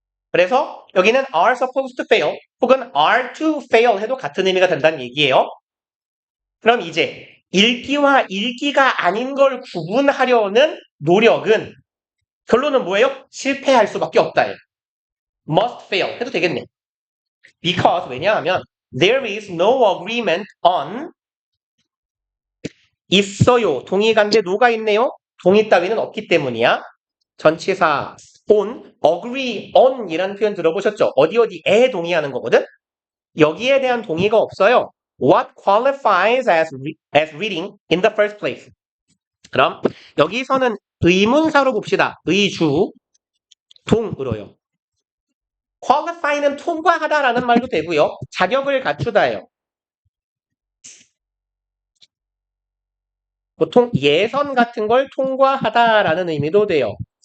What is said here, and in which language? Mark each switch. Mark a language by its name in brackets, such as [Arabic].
[Korean] 그래서 여기는 [English] are supposed to fail [Korean] 혹은 [English] are to fail [Korean] 해도 같은 의미가 된다는 얘기예요. 그럼 이제 읽기와 읽기가 아닌 걸 구분하려는 노력은 결론은 뭐예요? 실패할 수밖에 없다예요. [English] must fail [Korean] 해도 되겠네. [English] because [Korean] 왜냐하면 [English] there is no agreement on [Korean] 있어요. 동의관계 노가 있네요. 동의 따위는 없기 때문이야. 전치사 on, agree on 이라는 표현 들어보셨죠? 어디에 동의하는 거거든? 여기에 대한 동의가 없어요. [English] What qualifies as reading in the first place? [Korean] 그럼 여기서는 의문사로 봅시다. 의주, 동으로요. qualify는 통과하다라는 말도 되고요. 자격을 갖추다예요. 보통 예선 같은 걸 통과하다라는 의미도 돼요.